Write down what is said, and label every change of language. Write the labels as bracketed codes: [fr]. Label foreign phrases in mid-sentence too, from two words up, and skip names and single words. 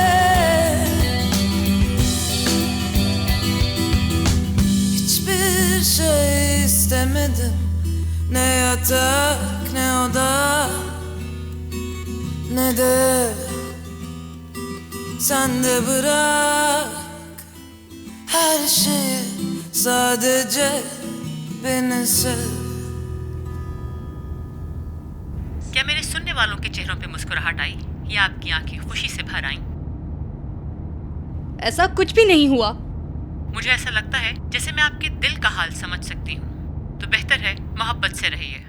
[tr] Hiçbir şey istemedim, ne yatak ne oda, ne de sen de bırak her şeyi, sadece beni sev. [hi] क्या मेरे सुनने वालों के चेहरों पे मुस्कुराहट आई या आपकी आंखें खुशी से भर आईं? ऐसा कुछ भी नहीं हुआ। मुझे ऐसा लगता है जैसे मैं आपके दिल का हाल समझ सकती हूँ। तो बेहतर है मोहब्बत से रहिए।